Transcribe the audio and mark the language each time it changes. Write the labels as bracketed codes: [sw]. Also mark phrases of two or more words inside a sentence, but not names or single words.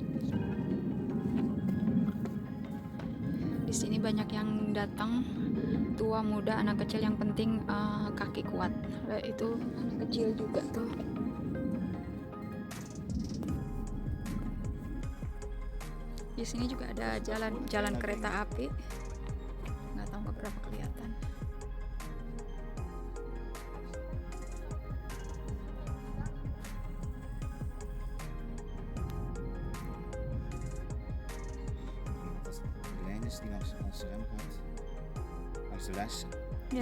[id] Di sini banyak yang datang tua, muda, anak kecil, yang penting kaki kuat. Itu anak kecil juga tuh. Di sini juga ada jalan kereta api. Nggak tahu berapa kelihatan. [nl] De lijn is die langs Amsterdam gaat, langs de les. Ja.